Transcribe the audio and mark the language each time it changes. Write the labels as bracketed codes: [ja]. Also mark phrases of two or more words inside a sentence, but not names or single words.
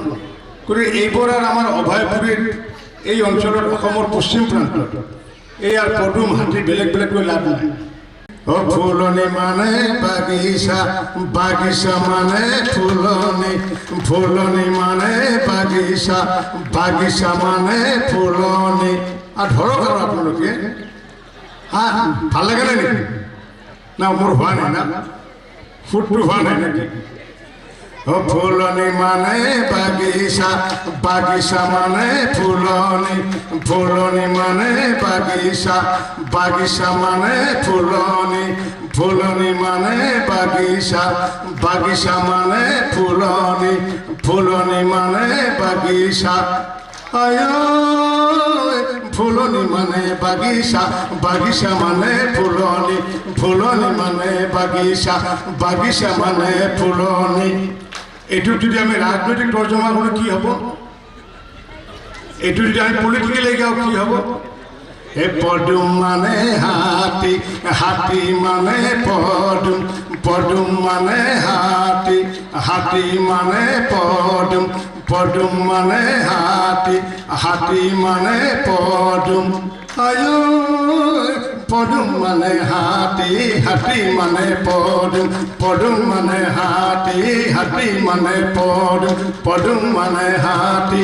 [as] গতিকে এইবোৰ আৰু আমাৰ অভয়পুৰীৰ এই অঞ্চলত, অসমৰ পশ্চিম প্ৰান্তত এই আৰু পদুম হাতী বেলেগ বেলেগ কৰি লাভ নাই। ও ফুলনি মানে বাগিচা, বাগিচা মানে ফুলনি, ফুলনি মানে বাগিচা, বাগিচা মানে ফুলনি। [bn] আর ধরো ধরো আপনাদেরকে, হ্যাঁ ভাল লাগে না নাকি? না মোর হওয়া নাই না, ফুটটু হওয়া নাই নাকি? [as] ও ফুলনি মানে বাগিচা, বাগিচা মানে ফুলনি, ফুলনি মানে বাগিচা, বাগিচা মানে ফুলনি, ফুলনি মানে বাগিচা, বাগিচা মানে ফুলনি, ফুলনি মানে বাগিচা। আয় ফুলনি মানে বাগিচা, বাগিচা মানে ফুলনি, ফুলনি মানে বাগিচা, বাগিচা মানে ফুলনি। [bn] এটু যদি আমি রাজনৈতিক তর্জমা করে কি হব, এটু যদি আমি পলিটিক্যালি গাও কি হব? [as] হে পদুম মানে হাতি, হাতি মানে পদুম, পদুম মানে হাতি, হাতি মানে পদুম, পদুম মানে হাতি, হাতি মানে পদুম। আয়ো পদুম মানে হাতি, হাতি মানে পদুম, পদুম মানে হাতি, হাতি মানে পদুম, পদুম মানে হাতি।